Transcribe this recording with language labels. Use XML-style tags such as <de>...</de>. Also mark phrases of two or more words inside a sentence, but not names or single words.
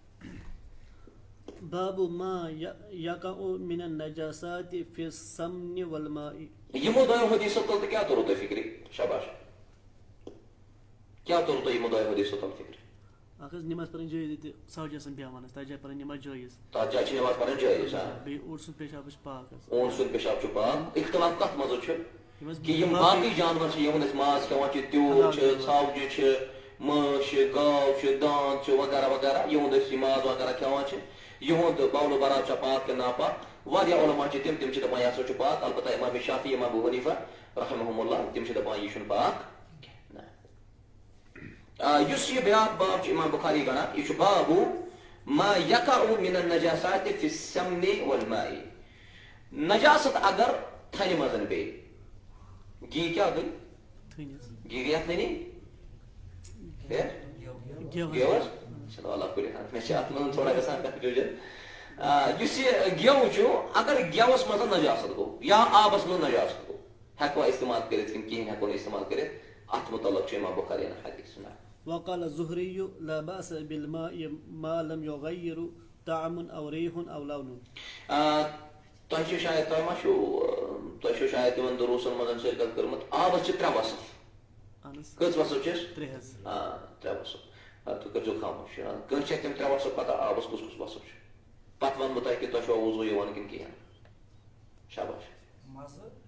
<ar>باب ما يقع من النجاسات في السمن والماء.</ar> <ks>یِمو دۄیو حدیثو تل تہٕ کیٛاہ توٚرُو تۄہہِ فِکرِ شاباش کیٛاہ توٚرُو تۄہہِ یِمو دۄیو حدیثو تل فِکرِ اکھ ٲس نٮ۪ماز پرٕنۍ جٲیز ییٚتہِ ژھاوجہِ آسان بیٚہوان ٲسۍ تتھ جایہِ پرٕنۍ نٮ۪ماز جٲیز تتھ جایہِ چھِ نٮ۪ماز پرٕنۍ جٲیز بیٚیہِ اوٗنٹ سُنٛد پیشاب چھُ پاک اوٗنٹ سُنٛد پیشاب چھُ پاک اختلاف کتھ منٛز چھُ کہِ یِم باقٕے جانور چھِ یِمن أسۍ ماز کھٮ۪وان چھِ تیوٗر چھِ ژھاوجہِ چھِ مٲنٛچھ چھِ گاو چھِ داند چھِ وغیرہ وغیرہ یِہُنٛد أسۍ یہِ ماز وغیرہ کھٮ۪وان چھِ یِہُنٛد بولو براب چھا پاک کِنہٕ ناپاک واریاہ علما چھِ تِم چھِ دپان یہِ ہسا چھُ پاک البتہ امام شافعی امام ابو حنیفہ</ks> <ar>رحمہم اللہ</ar> <ks>تِم چھِ دپان یہِ چھُنہٕ پاک یُس یہِ بیاکھ باب چھُ امام بخاری گنان یہِ چھُ</ks> <ar>بابو ما یقع من النجاسات فی السمن والماء</ar> <ks>نجاست اگر تھنہِ منٛز پیٚیہِ گی کیٛاہ گٔے گی گٔے اتھ نٔنی گیو حظ چلو اللہ کُلہِ حال مےٚ چھِ اتھ منٛز تھوڑا گژھان کنفیوٗجن یُس یہِ گیو چھُ اگر گیوس منٛز نجاست گوٚو یا آبس منٛز نجاست گوٚو ہٮ۪کوا استعمال کٔرِتھ کِنہٕ کِہیٖنۍ ہٮ۪کو نہٕ استعمال کٔرِتھ اتھ متعلق چھُ امام بخاری حدیث سُنان.</ks> <ar>وقال الزهري لا بأس بالماء ما لم يغير طعم أو ريح أو لون.</ar> <ks>تۄہہِ چھُ شاید تۄہہِ چھُ شاید تِمن دروسن منٛز شرکت کٔرمٕژ آبس چھِ 3 وصف کٔژ وصف چھِس 3 حظ 3 وصف تُہۍ کٔرۍزیو خاموش کٲنٛسہِ چھِ تِم 3 وصف پتہ آبس کُس کُس وصف چھُ پتہٕ ونہٕ بہٕ تۄہہِ کہِ تۄہہِ چھُوا وضوٗ یِوان کِنہٕ کِہیٖنۍ شاباش مزٕ</ks>